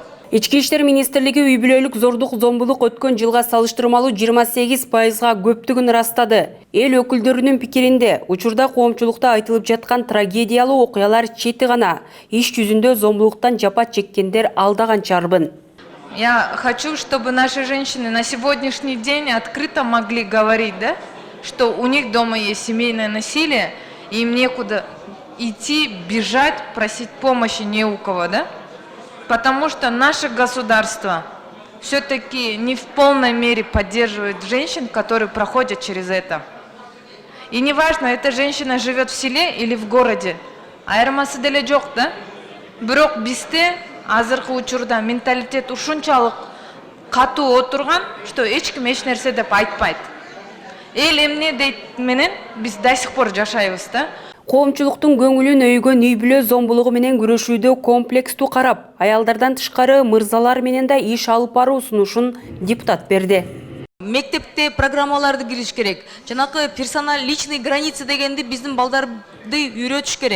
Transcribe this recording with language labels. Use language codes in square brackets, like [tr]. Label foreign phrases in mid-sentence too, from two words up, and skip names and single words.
[ky] Ички иштер министрлиги үй бүлөлүк зордук зомбулук өткөн жылга салыштырмалуу 28%га көптүгүн ырастады. Эл өкүлдөрүнүн пикиринде, учурда коомчулукта айтылып жаткан трагедиялуу окуялар чети гана, иш жүзүндө зомбулуктан жапа чеккендер алдаган чарбын. [ru] Я хочу, чтобы наши женщины на сегодняшний день открыто могли говорить, да, что у них дома есть семейное насилие, и им некуда идти, бежать, просить помощи не у кого, да? Потому что наше государство все-таки не в полной мере поддерживает женщин, которые проходят через это. И неважно, эта женщина живет в селе или в городе, [ky] айырмасы деле жок, да? Бирок бизде азыркы учурда менталитет ушунчалык катуу отурган, что эч ким эч нерсе деп айтпайт. Эл эмне дейт менен биз [ru] до сих пор [ky] жашайбыз, да? Коомчулуктун көңүлүн өйгөн үй бүлө зомбулугу менен күрөшүүдө комплекстүү карап, аялдардан тышкары мырзалар менен да иш алып баруу сунушун депутат берди. Мектепте программаларды кириш керек. Жанакы [ru] персонал личный границы [ky] дегенди биздин балдарды үйрөтүш керек.